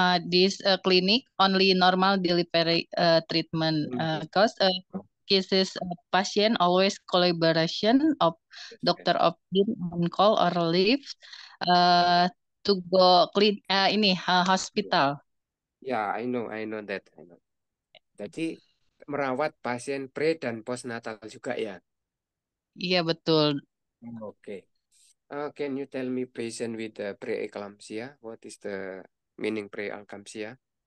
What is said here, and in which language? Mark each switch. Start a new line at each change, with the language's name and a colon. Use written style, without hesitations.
English: This clinic only normal delivery treatment. Because cases patient always collaboration of doctor of on call or leave to go clean hospital. Ya, I know that.
Indonesian: Jadi merawat pasien pre dan postnatal juga ya? Iya, betul. Oke.
English: Can you tell me patient with preeclampsia? What is the meaning preeclampsia?